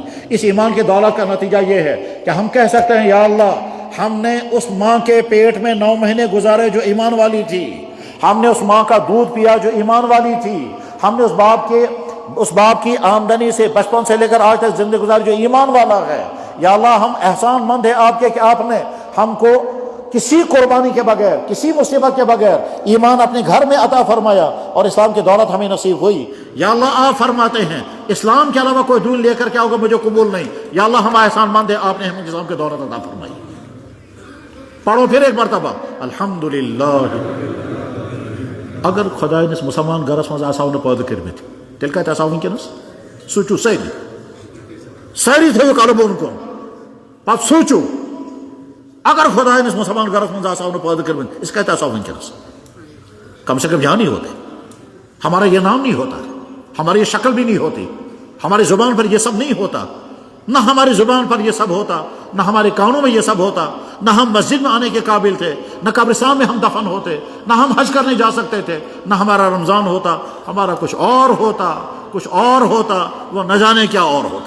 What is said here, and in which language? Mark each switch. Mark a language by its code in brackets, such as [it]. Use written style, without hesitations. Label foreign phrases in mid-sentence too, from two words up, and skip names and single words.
[ur] اس ایمان کی دولت کا نتیجہ یہ ہے کہ ہم کہہ سکتے ہیں یا اللہ، ہم نے اس ماں کے پیٹ میں 9 مہینے گزارے جو ایمان والی تھی، ہم نے اس ماں کا دودھ پیا جو ایمان والی تھی، ہم نے اس باپ کے اس باپ کی آمدنی سے بچپن سے لے کر آج تک زندگی گزاری جو ایمان والا ہے، یا اللہ ہم احسان مند ہیں آپ کے کہ آپ نے ہم کو کسی قربانی کے بغیر، کسی مصیبت کے بغیر ایمان اپنے گھر میں عطا فرمایا اور اسلام کی دولت ہمیں نصیب ہوئی۔ یا اللہ آپ فرماتے ہیں اسلام کے علاوہ کوئی دین لے کر کے آؤ گے مجھے قبول نہیں، یا اللہ ہم احسان مند ہیں آپ نے ہمیں اسلام کی دولت عطا فرمائی۔ پڑھو پھر ایک مرتبہ الحمدللہ۔ [ks] اگر خداینس مسلمان گرس مز آساو نہ پٲدٕ کٔرمٕتۍ تیٚلہِ کتہِ آساو وٕنکیٚنس؟ سوٗنٛچِو سٲری تھٲیِو قلب بۄن کُن، پتہٕ سوٗنٛچِو اگر خداینس مسلمان گرس مز آساو نہ پٲدٕ کٔرمٕتۍ أسۍ کتہِ آساو وٕنکیٚنس؟ [ur] کم سے کم یہاں نہیں ہوتے، ہمارا یہ نام نہیں ہوتا، ہماری یہ شکل بھی نہیں ہوتی، ہماری زبان پر یہ سب نہیں ہوتا، نہ ہماری زبان پر یہ سب ہوتا، نہ ہمارے کانوں میں یہ سب ہوتا، نہ ہم مسجد میں آنے کے قابل تھے، نہ قبرستان میں ہم دفن ہوتے، نہ ہم حج کرنے جا سکتے تھے، نہ ہمارا رمضان ہوتا، ہمارا کچھ اور ہوتا، وہ نہ جانے کیا اور ہوتا۔